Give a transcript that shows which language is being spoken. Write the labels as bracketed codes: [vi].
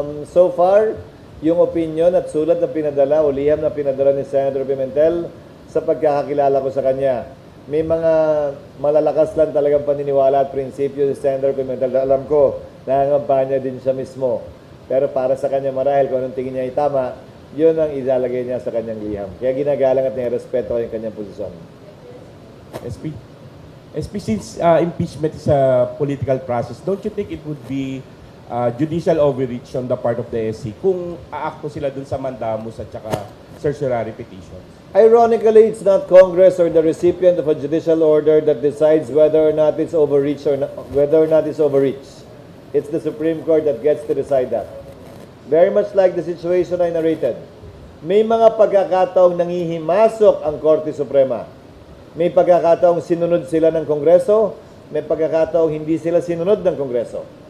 [tl] So far, yung opinion at sulat na pinadala o liham na pinadala ni Senator Pimentel sa pagkakakilala ko sa kanya. May mga malalakas lang talagang paniniwala at prinsipyo si Senator Pimentel. Alam ko, nangangampanya din siya mismo. Pero para sa kanya marahil kung anong tingin niya ay tama, yun ang ilalagay niya sa kanyang liham. Kaya ginagalang at nirespeto ko yung kanyang posisyon. [en] SP, since impeachment is a political process, don't you think it would be judicial overreach on the part of the SC [tl] kung aakto sila dun sa mandamus at saka certiorari petitions? [en] Ironically, it's not Congress or the recipient of a judicial order that decides whether or not it's overreach or whether or not it's overreach. It's the Supreme Court that gets to decide that. Very much like the situation I narrated. [tl] May mga pagkakataong nangihimasok ang Korte Suprema. May pagkakataong sinunod sila ng Kongreso, may pagkakataong hindi sila sinunod ng Kongreso.